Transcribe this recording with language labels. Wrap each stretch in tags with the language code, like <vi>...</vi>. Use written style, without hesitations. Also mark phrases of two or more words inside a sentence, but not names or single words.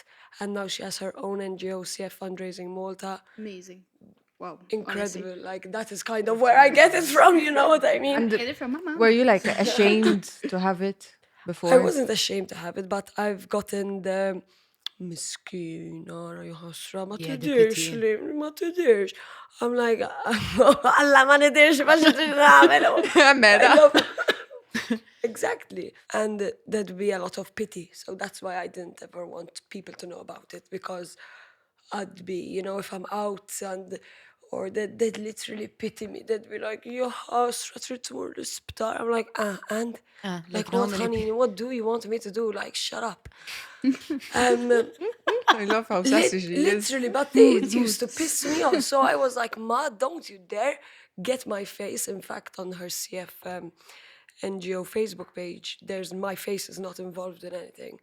<en>And now she has her own NGO, CF Fundraising Malta. Amazing. Wow. Incredible. Like, that is kind of where I get it from, you know what I mean? And Get it from my mom. were you like ashamed to have it before? I wasn't ashamed to have it, but I've gotten the miskina,</en> <mt>you hasra, ma</mt> <en>Yeah, the</en> <mt>tidirx</mt> <en>pity.</en> <mt>li, ma tidirx.</mt> <en>I'm like,</en> <mt>Allah ma nidirx, ma xidri Exactly.</mt> <en>And there'd be a lot of pity. So that's why I didn't ever want people to know about it, because I'd be, if I'm out or they'd literally pity me. They'd be like,</en> <mt>"You hasra trid tmur l-isptar."</mt> <en>I'm like, and? like What, normally honey? What do you want me to do? Like, shut up. I love how sassy she is. Literally, but it used to piss me off. So I was like, Ma, don't you dare get my face. In fact, on her CF NGO Facebook page, my face is not involved in anything.</en>